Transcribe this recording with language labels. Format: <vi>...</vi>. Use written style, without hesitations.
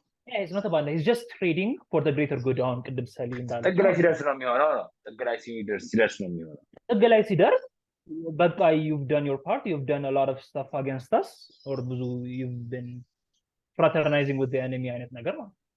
<en>yeah he's not a banda he's just trading for the greater good</en> <am>አሁን ቅድም ሰሊ እንዳለ ጥግ ላይ ሲደርስ ነው የሚሆነው ነው ጥግ ላይ ሲደርስ ነው የሚሆነው ጥግ ላይ ሲደርስ በቃ</am> <en>you've done your part you've done a lot of stuff against us or</en> <am>ብዙ</am> <en>you've been fraternizing with the enemy</en> <am>አይነት ነገር ነው</am>